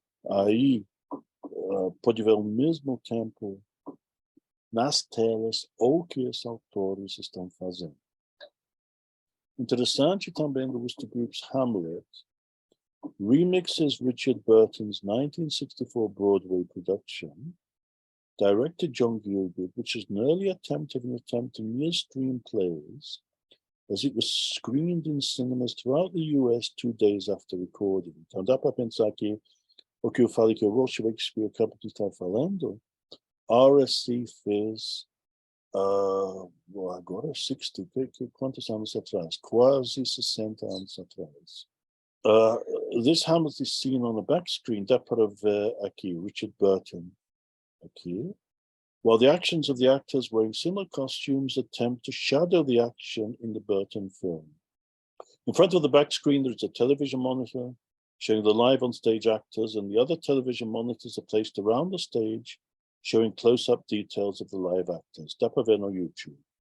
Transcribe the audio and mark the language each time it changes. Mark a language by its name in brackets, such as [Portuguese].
[Portuguese] Aí, pode ver ao mesmo tempo nas telas o que os autores estão fazendo. Interessante também do [English] Worcester Group's Hamlet, remixes Richard Burton's 1964 Broadway production, directed John Gielgud, which is an early attempt to near-stream plays, as it was screened in cinemas throughout the US 2 days after recording. [Portuguese] Então dá para pensar que o que eu falei que o Royal Shakespeare Company está falando, RSC fez agora 60, quantos anos atrás? Quase 60 anos atrás. [English] This Hamlet is seen on the back screen, [Portuguese] dá para ver aqui, [English] Richard Burton, [Portuguese] aqui, [English] while the actions of the actors wearing similar costumes attempt to shadow the action in the Burton film. In front of the back screen, there's a television monitor showing the live on-stage actors, and the other television monitors are placed around the stage, showing close-up details of the live actors. [Portuguese] Dá para ver no YouTube.